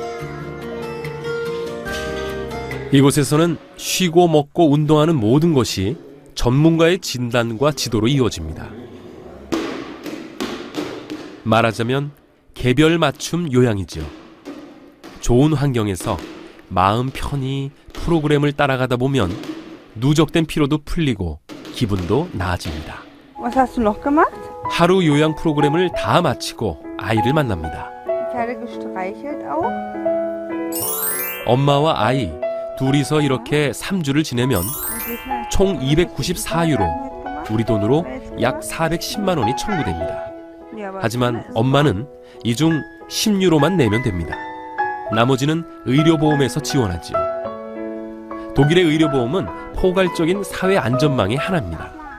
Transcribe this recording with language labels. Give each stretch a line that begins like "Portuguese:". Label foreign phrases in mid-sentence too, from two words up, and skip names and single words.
Korean: 이곳에서는 쉬고 먹고 운동하는 모든 것이 전문가의 진단과 지도로 이루어집니다. 말하자면 개별 맞춤 요양이지요. 좋은 환경에서 마음 편히 프로그램을 따라가다 보면 누적된 피로도 풀리고 기분도 나아집니다.
German: Was hast du noch gemacht?
Korean: 하루 요양 프로그램을 다 마치고 아이를 만납니다.
German: Pferde gestreichelt auch?
Korean: 엄마와 아이 둘이서 이렇게 3주를 지내면 총 294유로, 우리 돈으로 약 410만 원이 청구됩니다. 하지만 엄마는 이 중 10유로만 내면 됩니다. 나머지는 의료보험에서 지원하지요. 독일의 의료보험은 포괄적인 사회 안전망의 하나입니다.